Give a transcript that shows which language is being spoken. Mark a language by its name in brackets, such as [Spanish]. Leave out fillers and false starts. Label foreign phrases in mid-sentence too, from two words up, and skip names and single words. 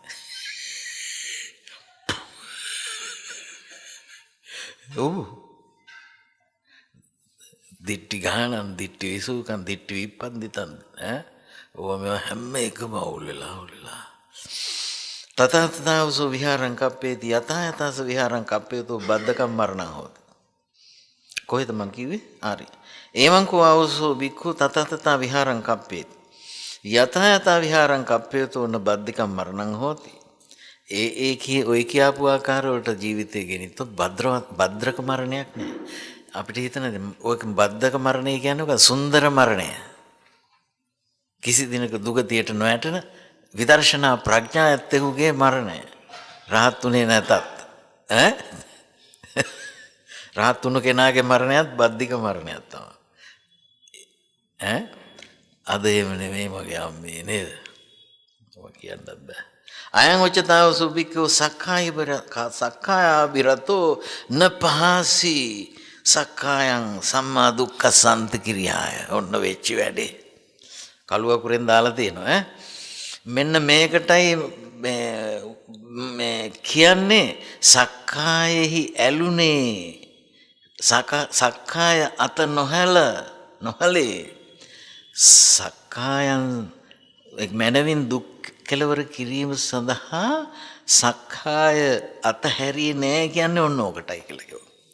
[Pali] දිට්ටි ගානන් දිට්ටි විසූකන් දිට්ටි විප්පන්දිතන් [Sinhala] ඕවා මේවා හැම එකම අවුල් වෙලා [Pali] තථා තථාවසෝ විහාරං කප්පේති යථා යථාස විහාරං කප්පේතෝ බද්ධකම් මරණං හොති. [Sinhala] කොහෙද මං කිව්වේ? හරි. [Pali] එවං කෝ ආවසෝ බික්ඛු තථා තථා විහාරං කප්පේති යථා යථා විහාරං කප්පේතෝ න බද්ධකම් මරණං හොති. [Sinhala] ඔය කියාපු ආකාරවලට ජීවිතය ගෙනිත්තොත් භද්‍රක මරණයක් නෑ. අපිට හිතන ඔය බද්ධක මරණය කියන්නේ ඔක සුන්දර මරණය. කිසි දිනක දුගතියට නොයැටෙන විදර්ශනා ප්‍රඥා ඇත්තෙකුගේ මරණය. රහත් උනේ නැතත් රහත් වුණු කෙනාගේ මරණයත් බද්ධික මරණයක් තමයි. අද එහෙම නෙමෙයි මගේ අම්මේ නේද? ඔය කියන්නත් බෑ. [Pali] අයං උච්චතාව සුභික්ඛෝ සක්කායාබිරතෝ නපහසි සක්කායං සම්මා දුක්ඛ සම්ති කිරියාය. [Sinhala] ඔන්න වෙච්ච වැඩේ. කළුවකුරෙන් දාලා තියෙනවා මෙන්න මේකටයි මේ කියන්නේ සක්කායෙහි ඇලුනේ සක්කාය අත නොහැලේ සක්කායන් මනවින් දුක් කෙලවර කිරීම සඳහා සක්කාය අතහැරියේ නෑ කියන්නේ ඔන්න ඕකටයි කියලා කිව්වා.